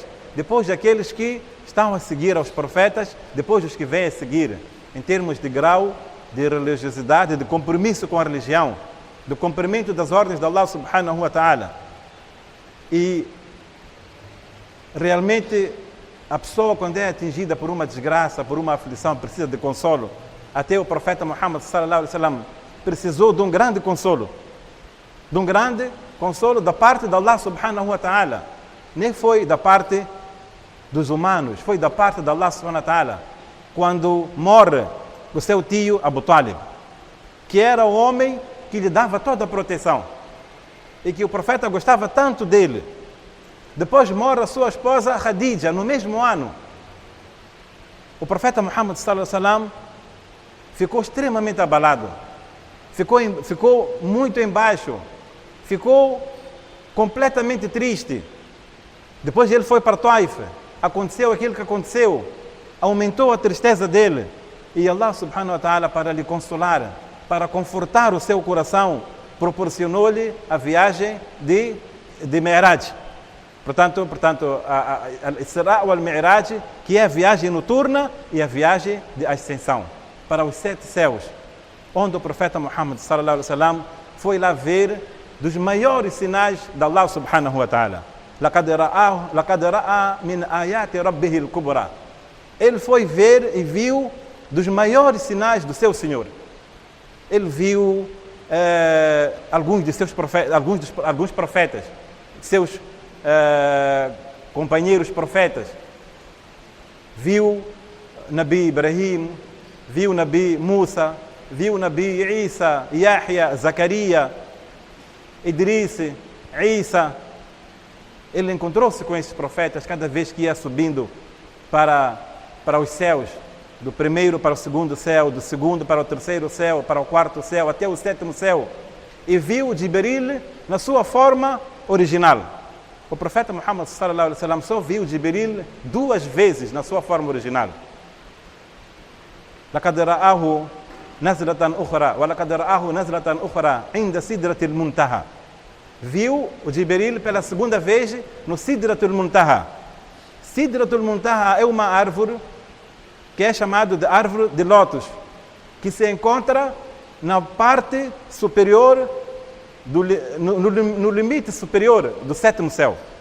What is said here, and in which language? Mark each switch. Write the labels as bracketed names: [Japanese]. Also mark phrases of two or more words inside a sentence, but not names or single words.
[Portuguese] Depois daqueles que estão a seguir aos profetas, depois dos que vêm a seguir, em termos de grau de religiosidade, de compromisso com a religião, do cumprimento das ordens de [Arabic] الله سبحانه وتعالى. [Portuguese] E realmente a pessoa, quando é atingida por uma desgraça, por uma aflição, precisa de consolo. Até o profeta Muhammad [Arabic] صلى الله عليه وسلم [Portuguese] precisou de um grande consolo. De um grande consolo da parte de [Arabic] الله سبحانه وتعالى. [Portuguese] Nem foi da parte dos humanos, foi da parte de [Arabic] الله سبحانه وتعالى. [Portuguese] Quando morre o seu tio Abu Talib, que era o homem que lhe dava toda a proteção e que o profeta gostava tanto dele. Depois morre a sua esposa Khadija, no mesmo ano. O profeta Muhammad [Arabic] صلى الله عليه وسلم [Portuguese] ficou extremamente abalado, ficou muito embaixo, ficou completamente triste. Depois ele foi para Taif, aconteceu aquilo que aconteceu, aumentou a tristeza dele. E [Arabic] الله سبحانه وتعالى, [Portuguese] para lhe consolar, para confortar o seu coração, proporcionou-lhe a viagem de Mi'raj. Portanto, Al-Isra wal-Mi'raj, que é a viagem noturna e a viagem de ascensão para os 7 céus, onde o profeta Muhammad [Arabic] صلى الله عليه وسلم [Portuguese] foi lá ver dos maiores sinais de [Arabic] الله سبحانه وتعالى. لَقَدْ رَأَى مِنْ آيَاتِ رَبِّهِ الْكُبْرَى. [Portuguese] Ele foi ver e viu dos maiores sinais do seu Senhor. Ele viu alguns de seus profetas, alguns profetas, seus companheiros profetas. Viu Nabi Ibrahim, viu Nabi Musa, viu Nabi Isa, Yahya, Zacaria, Idris, Isa. Ele encontrou-se com esses profetas cada vez que ia subindo para os céus, do primeiro para o segundo céu, do segundo para o terceiro céu, para o quarto céu, até o 7º céu. E viu Jibril na sua forma original. O profeta Muhammad [Arabic] صلى الله عليه وسلم [Portuguese] só viu Jibril 2 vezes na sua forma original. [Arabic] لَقَدْ رَآهُ نَزْلَةً أُخْرَى وَلَقَدْ رَآهُ نَزْلَةً أُخْرَى عِنْدَ سِدْرَةِ الْمُنْتَهَى. [Portuguese] Viu o Jibril pela segunda vez no Sidratul Muntaha. Sidratul Muntaha é uma árvore que é chamada de árvore de lótus, que se encontra na parte superior, no limite superior do 7º céu.